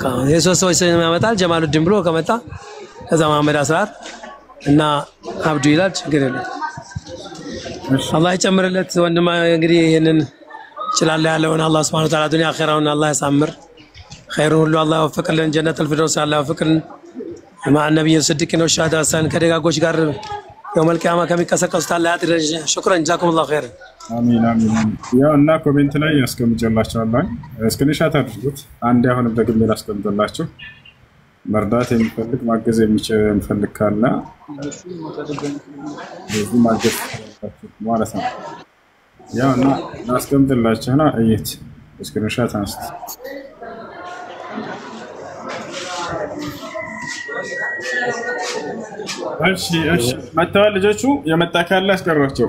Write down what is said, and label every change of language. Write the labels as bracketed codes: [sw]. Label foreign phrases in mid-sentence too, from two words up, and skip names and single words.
[am] የሶስት ሰዎች ያመጣል ጀማሉዲን ብሎ ከመጣ ከዛ መሐመድ አስራር እና አብዱ ይላል ችግር የለም አላህ ይጨምርለት ወንድማ እንግዲህ ይሄንን ይችላል ያለውን አላህ [ar] سبحانه وتعالى [am] ዱንያ አኺራውን አላህ ያሳምር ኸይሩን ሁሉ አላህ ወፈቀልን [ar] جنة الفردوس [am] አላህ ወፈቀልን [ar] مع النبي الصديق والشهداء والصالحين [am] ከደጋጎች ጋር [ar] يوم القيامه [am] ከሚቀሰቀሱት አላህ ያድርጅ [ar] شكرا جزاكم الله خير [am] አሚን አሚን ያው እና ኮሜንት ላይ ያስቀምጨላችኋለሁ ስክሪንሾት አድርጉት አንድ አሁን በግል ያስቀምጥላችሁ መርዳት የሚፈልግ ማገዝ የሚፈልግ ካለ እዚህ ማገዝ ማለት ነው ያው እና ያስቀምጥላችሁና እይት ስክሪንሾት አንስት እሺ መጣው ልጆቹ የመጣ ካለ አስቀራቸው